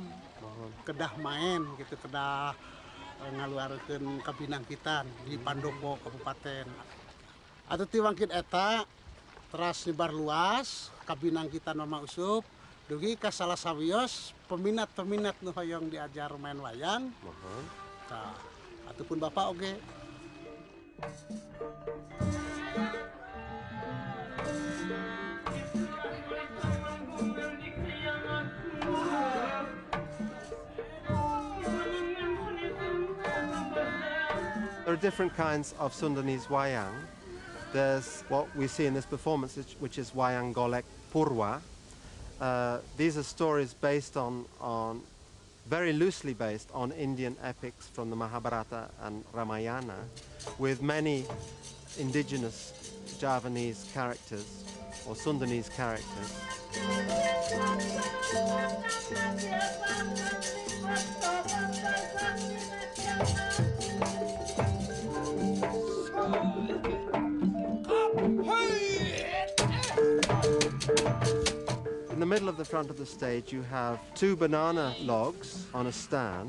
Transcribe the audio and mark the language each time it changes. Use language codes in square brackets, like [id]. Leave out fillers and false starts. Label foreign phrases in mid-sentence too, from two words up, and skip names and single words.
[su] Kedah main gitu, kedah ngaluarkeun ka Pinangkitan di Pandopo Kabupaten. Atuh ti wangkit eta teras nyebar luas ka Pinangkitan Mama Usup dugi ka salah sawios peminat-peminat nu hoyong diajar main wayang. Tah, ataupun bapak oge. [en] There are different kinds of Sundanese wayang. There's what we see in this performance, which is wayang golek purwa. These are stories based on very loosely based on Indian epics from the Mahabharata and Ramayana, with many indigenous Javanese characters or Sundanese characters. In the middle of the front of the stage you have 2 banana logs on a stand.